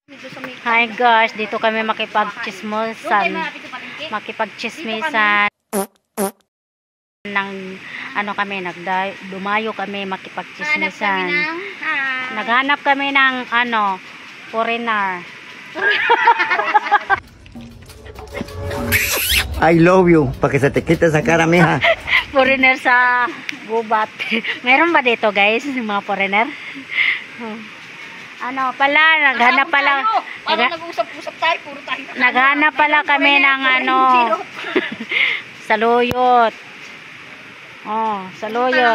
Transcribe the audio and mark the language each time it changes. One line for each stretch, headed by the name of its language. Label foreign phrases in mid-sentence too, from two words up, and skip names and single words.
Filipino: Hi guys, dito kami makipag-chismosan ng ano kami, dumayo kami makipag-chismisan. Naghanap kami ng ano, foreigner.
English: I love you,
Spanish: para que se te quite esa cara, mija.
Filipino: Foreigner sa gubat. Meron ba dito guys, yung mga foreigner? Ano pala, naghanap pala. Nag-usap-usap tayo, puro tayo. Naghanap pala kami ng ano, saluyot. Oh, saluyot.